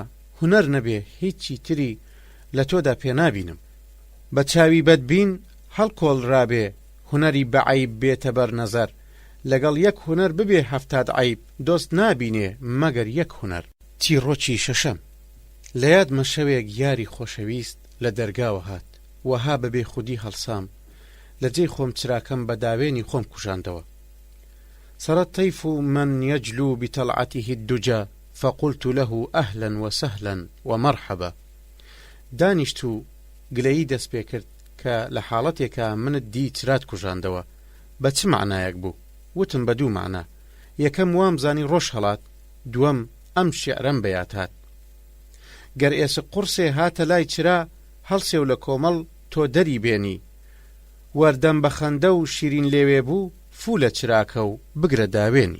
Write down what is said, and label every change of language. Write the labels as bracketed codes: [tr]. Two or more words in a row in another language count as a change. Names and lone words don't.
[ckb] هونەر نەبێ هیچی تری لە تۆدا پێ نابینم بە چاوی بەدبین هەڵکۆڵرابێ هونەری بەعیب بێتە بەر نەزەر لەگەڵ یەک هونەر ببێ هەفتاد عیب دۆست نابینێ مەگەر یەک هونەر چیرۆکی شەشەم لە یادمە شەوێک یاری خۆشەویست لە دەرگاوە هات وەها بەبێ خودی هەڵسام لە جێی خۆم چراکەم بە داوێنی خۆم کوژاندەوە. [ar] سەرە الطيف من يجلو بطلعته الدجى فقلت له أهلا وسهلا ومرحبا. [ckb] دانیشت و گلەیی دەست پێ کرد کە لە حاڵەتێکە منت دی چرات کوژاندەوە بە چ معنایەک بوو؟ وتم بە دوو معنە. یەکەم وامزانی ڕۆژ هەڵات، دووەم ئەم شیعرەم بەیاد هات. گەر ئێسق قورسێ هاتە لای چرا هەڵسێ و لە کۆمەڵ تۆ دەری بێنی، وەردەم بە خەندە و شیرین لێوێ بوو فوو لە چراکە و بگرە داوێنی.